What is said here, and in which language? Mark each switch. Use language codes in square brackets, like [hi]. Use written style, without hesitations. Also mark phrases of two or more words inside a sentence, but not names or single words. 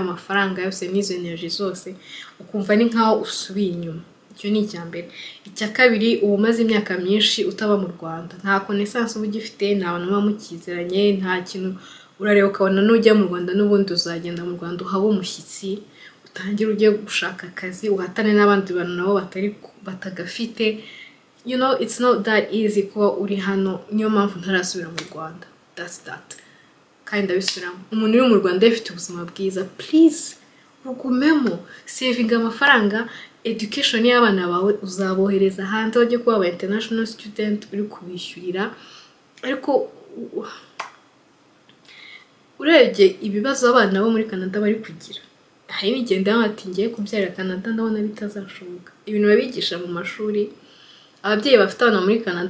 [rw] mafaranga yose n'izo energy zose ukumva ni nkaho usubiye inyuma icyo ni icyambere icya kabiri umaze imyaka myinshi utaba mu Rwanda nta connaissance uba ugifite nta bantu bamukizeranye nta kintu urareba ukabona n'ujya mu Rwanda n'ubundi uzagenda mu Rwanda uhaba umushyitsi utangira ugiye gushaka akazi uhatane n'abandi bantu nabo batagafite [en] you know it's not that easy [rw] kuba uri hano niyo mpamvu ntarasubira mu Rwanda [en] that's that [rw] kandi ndabisubiramo umuntu uri mu Rwanda afite ubuzima bwiza please ugumemo saving amafaranga education y'abana bawe uzabohereza hanze bajye kuba aba [en] international student [rw] uri kubishyurira ariko urebye ibibazo abana bo muri Canada bari kugira hari n'igenda ati ngiye kubyara Canada ndabona bitazashoboka ibintu babigisha mu mashuri ababyeyi bafite abana muri Canada